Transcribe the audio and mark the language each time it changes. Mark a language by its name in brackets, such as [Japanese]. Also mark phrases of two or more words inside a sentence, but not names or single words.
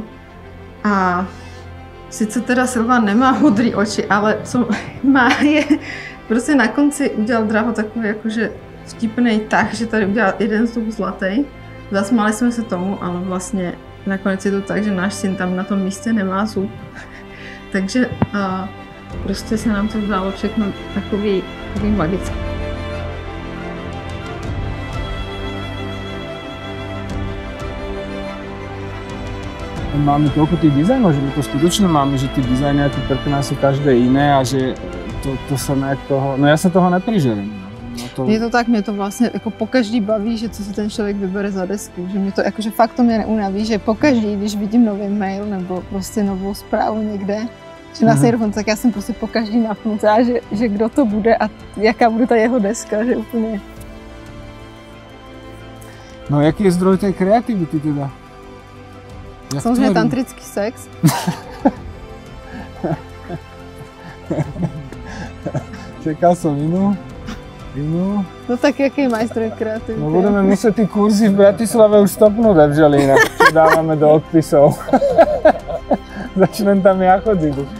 [Czech] A sice teda Silva nemá modrý oči, ale co má je, prostě na konci udělal Draho takový jakože vtipnej tah, že tady udělal jeden zub zlatý. Zasmáli jsme se tomu, ale vlastně nakonec je to tak, že náš syn tam na tom místě nemá zub. Takže prostě se nám to zdálo všechno takový magický. [Slovak] Máme toľko tých dizajnov, že my to skutočne máme, že tie dizajny a tie prkná sú každé iné a že to sa nejak toho, no ja sa toho neprižerem. No [Czech] Je to tak, mě to vlastně jako pokaždý baví, že co si ten člověk vybere za desku, že mě to jakože fakt to mě neunaví, že pokaždý, když vidím nový mail nebo prostě novou zprávu někde, že na Sejrfon, tak já jsem prostě pokaždý napnutá, že kdo to bude a jaká bude ta jeho deska, že úplně. [Slovak] No jaký je zdroj tej kreativity teda? [Czech] Samozřejmě tantrický sex. [Slovak] Čekal som inú. [Czech] No tak jaký máš zdroj kreativity? [Slovak] No budeme muset ty kurzy v Bratislave už stopnúť, Evželína, čo dávame do odpisov. Začnem tam ja chodiť.